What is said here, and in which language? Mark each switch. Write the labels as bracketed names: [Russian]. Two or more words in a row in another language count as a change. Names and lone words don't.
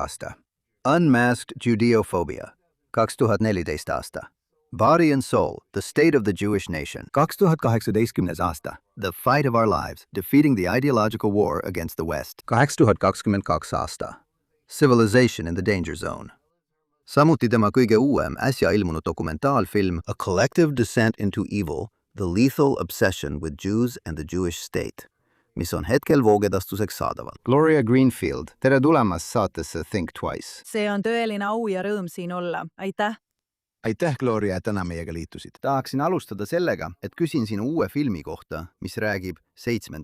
[Estonian] aasta Unmasked Judeophobia, 2014. aasta Body and Soul, The State of the Jewish Nation, 2018. aasta The Fight of Our Lives, Defeating the Ideological War Against the West, 2022. aasta Civilization in the Danger Zone. Samuti tema kõige uuem äsja ilmunud dokumentaalfilm A Collective Descent into Evil, The Lethal Obsession with Jews and the Jewish State, mis on hetkel voogedastuseks saadaval. Gloria Greenfield, tere tulemast saatesse Think Twice. See on tõeline au ja rõõm siin olla. Aitäh! Aitäh, Gloria, et täna meiega liitusid. Tahaksin alustada sellega, et küsin sinu uue filmi kohta, mis räägib 7.